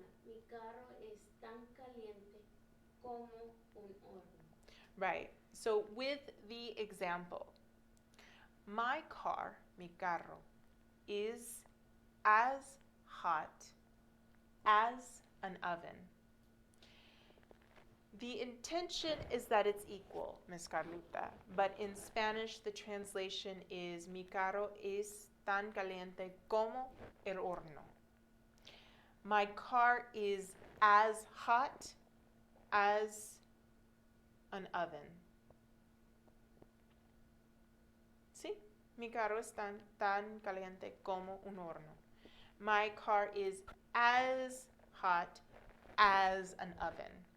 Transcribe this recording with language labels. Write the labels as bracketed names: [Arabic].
[Spanish] Mi carro es tan caliente como un horno. [English] Right. So with the example, my car, mi carro, is as hot as an oven. The intention is that it's equal, Miss Carlita, but in Spanish the translation is mi carro es tan caliente como el horno. My car is as hot as an oven. [Spanish] ¿Sí? Mi carro es tan caliente como un horno. [English] My car is as hot as an oven.